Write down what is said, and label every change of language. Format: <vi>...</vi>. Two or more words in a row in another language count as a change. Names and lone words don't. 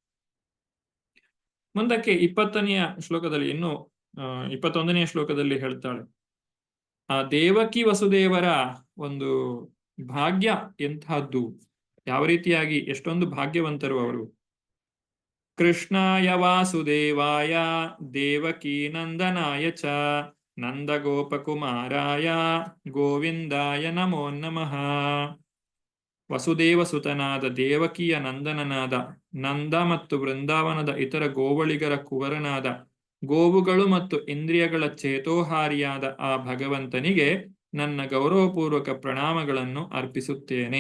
<kn>ಮುಂದಕ್ಕೆ 20ನೆಯ ಶ್ಲೋಕದಲ್ಲಿ, ಇನ್ನು 21ನೆಯ ಶ್ಲೋಕದಲ್ಲಿ ಹೇಳ್ತಾಳೆ, ಆ ದೇವಕಿ ವಸುದೇವರ ಒಂದು ಭಾಗ್ಯ ಎಂತಹದ್ದು, ಯಾವ ರೀತಿಯಾಗಿ ಎಷ್ಟೊಂದು ಭಾಗ್ಯವಂತರು ಅವರು.</kn> <sa>ಕೃಷ್ಣಾಯ ವಾಸುದೇವಾಯ ದೇವಕೀ ನಂದನಾಯ ಚ ನಂದಗೋಪಕುಮಾರಾಯ ಗೋವಿಂದಾಯ ನಮೋ ನಮಃ.</sa> <kn>ವಸುದೇವಸುತನಾದ ದೇವಕಿಯ ನಂದನನಾದ ನಂದ ಮತ್ತು ವೃಂದಾವನದ ಇತರ ಗೋವಳಿಗರ ಕುವರನಾದ ಗೋವುಗಳು ಮತ್ತು ಇಂದ್ರಿಯಗಳ ಚೇತೋಹಾರಿಯಾದ ಆ ಭಗವಂತನಿಗೆ ನನ್ನ ಗೌರವಪೂರ್ವಕ ಪ್ರಣಾಮಗಳನ್ನು ಅರ್ಪಿಸುತ್ತೇನೆ.</kn>